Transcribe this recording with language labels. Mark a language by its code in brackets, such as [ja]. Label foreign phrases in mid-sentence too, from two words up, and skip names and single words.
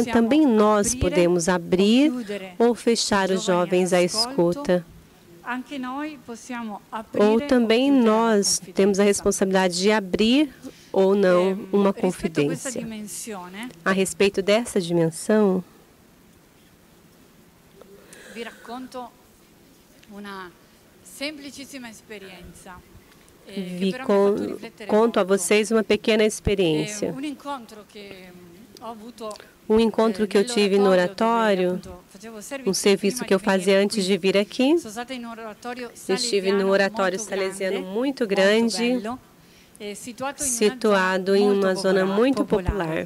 [pt] Também nós podemos abrir ou fechar os jovens à escuta. Ou também nós temos a responsabilidade de abrir ou não uma confidência. A respeito dessa dimensão, [it] vi racconto una semplicissima esperienza. [pt] Conto a vocês uma pequena experiência. Um encontro que eu tive no oratório, um serviço que eu fazia antes de vir aqui. Estive no oratório salesiano muito grande, situado em uma zona muito popular.